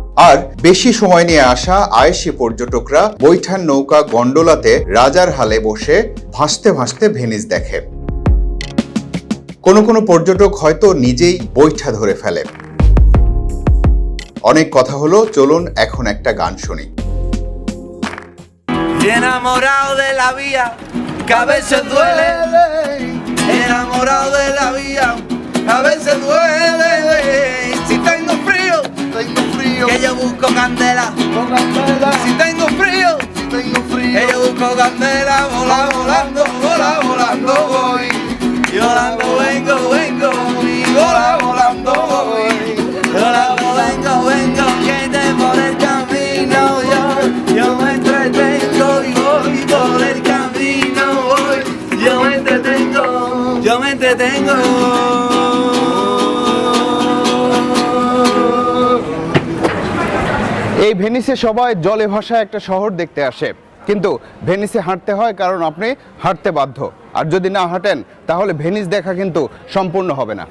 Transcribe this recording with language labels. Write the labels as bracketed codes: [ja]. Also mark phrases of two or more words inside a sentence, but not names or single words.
[bn] আর বেশি সময় নিয়ে আসা আয়েশি পর্যটকরা বৈঠান নৌকা গন্ডোলাতে রাজার হালে বসে ভাসতে ভাসতে ভেনিস দেখে। কোনো কোনো পর্যটক হয়তো নিজেই বৈঠা ধরে ফেলে। অনেক কথা হলো, চলুন এখন একটা গান শুনি। [es] Enamorado de la vida, que a veces duele. Enamorado de la vida, a veces duele. Si tengo frío, que yo busco candela. Si tengo frío, que yo busco candela. Volando voy. Y volando vengo, y volando voy. Volando vengo, que te por el camino yo me entretengo y voy por el camino voy. Yo me entretengo. [bn] এই ভেনিসে সবাই জলে ভাসা একটা শহর দেখতে আসে, কিন্তু ভেনিসে হাঁটতে হয় কারণ আপনি হাঁটতে বাধ্য। আর যদি না হাঁটেন তাহলে ভেনিস দেখা কিন্তু সম্পূর্ণ হবে না।